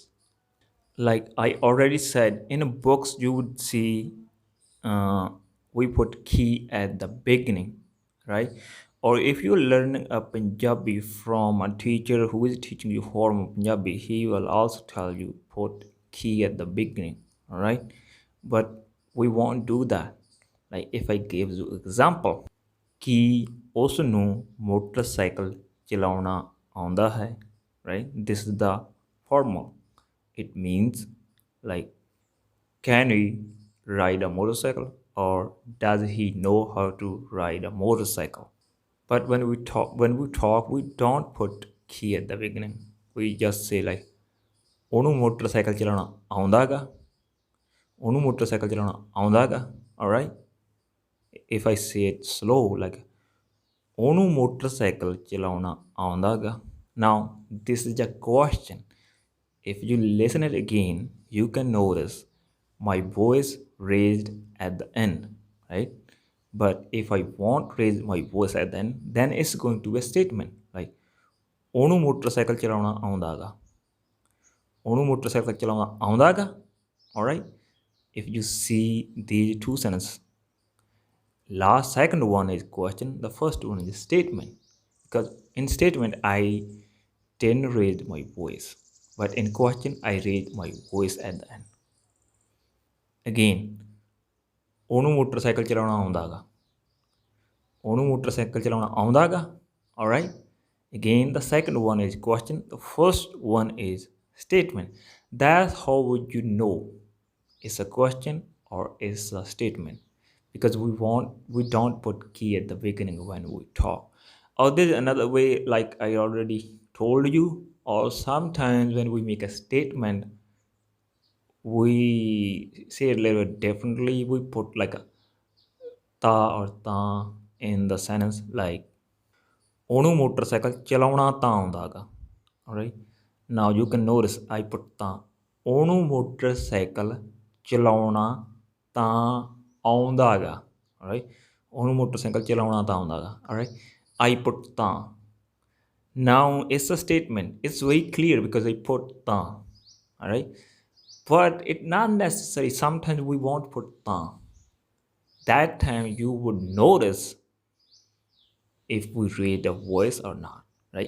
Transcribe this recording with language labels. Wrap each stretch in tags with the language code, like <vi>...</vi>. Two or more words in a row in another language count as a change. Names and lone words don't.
<en>Like I already said, in books you would see uh, we put key at the beginning, right? Or if you're learning a Punjabi from a teacher who is teaching you formal Punjabi, he will also tell you put key at the beginning, all right? But we won't do that. Like if I give you example,</en> <pa>ਕਿ ਉਸ ਨੂੰ ਮੋਟਰਸਾਈਕਲ ਚਲਾਉਣਾ ਆਉਂਦਾ ਹੈ,</pa> <en>right? This is the formal. It means like, can he ride a motorcycle or does he know how to ride a motorcycle? But when we talk we don't put he at the beginning. We just say like,</en> <pa>ਉਹਨੂੰ ਮੋਟਰਸਾਈਕਲ ਚਲਾਉਣਾ ਆਉਂਦਾ ਗਾ? ਉਹਨੂੰ ਮੋਟਰਸਾਈਕਲ ਚਲਾਉਣਾ ਆਉਂਦਾ ਗਾ?</pa> <en>All right. If I say it slow, like,</en> <pa>ਉਹਨੂੰ ਮੋਟਰਸਾਈਕਲ ਚਲਾਉਣਾ ਆਉਂਦਾ ਗਾ?</pa> <en>Now this is a question. If you listen it again, you can notice my voice raised at the end, right? But if I won't raise my voice at the end, then it's going to be a statement like,</en> <pa>ਉਹਨੂੰ ਮੋਟਰਸਾਈਕਲ ਚਲਾਉਣਾ ਆਉਂਦਾ ਗਾ? ਉਹਨੂੰ ਮੋਟਰਸਾਈਕਲ ਚਲਾਉਣਾ ਆਉਂਦਾ ਗਾ?</pa> <en>All right. If you see these two sentences, last second one is question, the first one is statement, because in statement I didn't raise my voice, but in question I raised my voice at the end. Again,</en> <pa>ਉਹਨੂੰ ਮੋਟਰਸਾਈਕਲ ਚਲਾਉਣਾ ਆਉਂਦਾ ਗਾ? ਉਹਨੂੰ ਮੋਟਰਸਾਈਕਲ ਚਲਾਉਣਾ ਆਉਂਦਾ ਗਾ?</pa> <en>All right. Again, the second one is question, the first one is statement. That's how would you know it's a question or it's a statement, because we don't put key at the beginning when we talk. Or there's another way, like I already told you, or sometimes when we make a statement we say it a little bit differently. We put like a ta or ta in the sentence, like,</en> <pa>ਉਹਨੂੰ ਮੋਟਰਸਾਈਕਲ ਚਲਾਉਣਾ ਤਾਂ ਆਉਂਦਾ ਗਾ?</pa> <en>Alright. Now you can notice I put ਤਾਂ.</en> <pa>ਉਹਨੂੰ ਮੋਟਰਸਾਈਕਲ ਚਲਾਉਣਾ ਤਾਂ ਆਉਂਦਾ ਗਾ? Alright. ਉਹਨੂੰ ਮੋਟਰਸਾਈਕਲ ਚਲਾਉਣਾ ਤਾਂ ਆਉਂਦਾ ਗਾ?</pa> <en>Alright. I put ਤਾਂ. Now it's a statement. It's very clear because I put ਤਾਂ. Alright. But it's not necessary. Sometimes we won't put ਤਾਂ. That time you would notice if we raise a voice or not, right?</en>